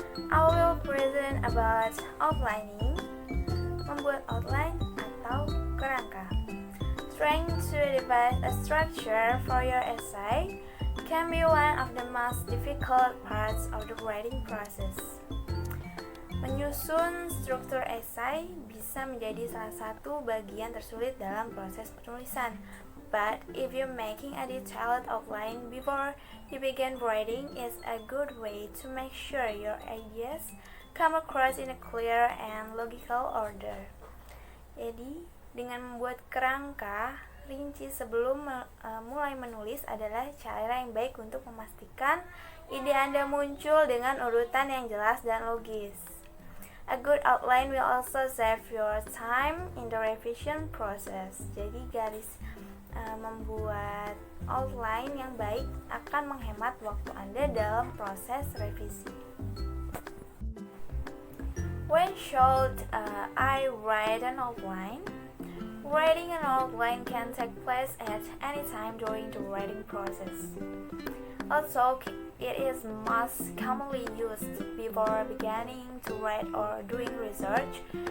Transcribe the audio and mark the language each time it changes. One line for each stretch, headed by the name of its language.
English: I will present about outlining,
Indonesian: membuat outline atau kerangka.
English: Trying to devise a structure for your essay can be one of the most difficult parts of the writing process.
Indonesian: Menyusun struktur esai bisa menjadi salah satu bagian tersulit dalam proses penulisan.
English: But if you're making a detailed outline before you begin writing is a good way to make sure your ideas come across in a clear and logical order.
Indonesian: Jadi, dengan membuat kerangka rinci sebelum mulai menulis adalah cara yang baik untuk memastikan ide Anda muncul dengan urutan yang jelas dan logis.
English: A good outline will also save your time in the revision process.
Indonesian: Jadi membuat outline yang baik akan menghemat waktu Anda dalam proses revisi.
English: When should I write an outline? Writing an outline can take place at any time during the writing process. Also, it is most commonly used before beginning to write or doing research.